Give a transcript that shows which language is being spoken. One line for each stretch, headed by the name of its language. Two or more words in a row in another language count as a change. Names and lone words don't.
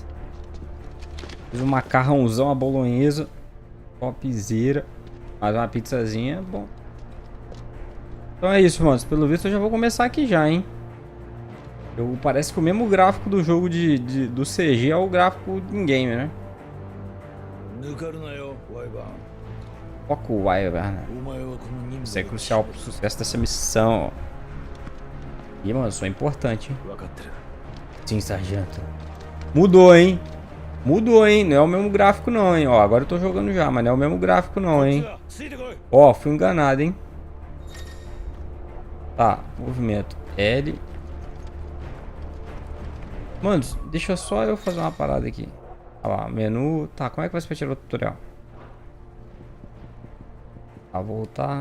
Portuguese: Fiz um macarrãozão, a bolonhesa. Topzera. Mais uma pizzazinha, bom. Então é isso, mano. Pelo visto eu já vou começar aqui já, hein. Parece que o mesmo gráfico do jogo do CG é o gráfico em game, né?
Japanese: 抜かるなよ、ワイバン。
Portuguese: Foca o Wyvern, né?
Japanese: お前はこの任
Portuguese: Isso é
Japanese: 務を
Portuguese: crucial pro sucesso dessa missão. Ih, mano, isso é importante, hein?
Japanese: 分かってる。
Portuguese: Sim, sargento. Mudou, hein? Mudou, hein? Não é o mesmo gráfico não, hein? Ó, agora eu tô jogando já, mas não é o mesmo gráfico não, hein?
Japanese: ついてこい。
Portuguese: Ó, fui enganado, hein? Tá, movimento L. Mano, deixa só eu fazer uma parada aqui. Olha lá, menu. Tá, como é que vai ser pra tirar o tutorial? Tá, voltar.